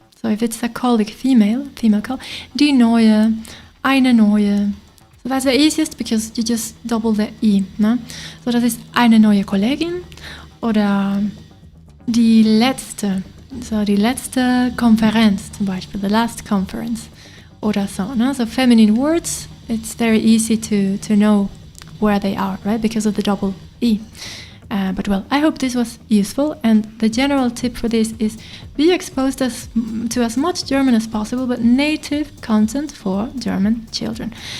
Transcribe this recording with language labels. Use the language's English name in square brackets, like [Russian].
[English] So if it's a colleague, female call, [German] die neue, eine neue. [English] So that's the easiest because you just double the I. Ne? [German] So das ist eine neue Kollegin oder die letzte. So die letzte Konferenz zum Beispiel, [English] the last conference [German] oder so. Ne? [English] So feminine words, it's very easy to know where they are, right? Because of the double I. But well, I hope this was useful, and the general tip for this is be exposed to as much German as possible, but native content for German children.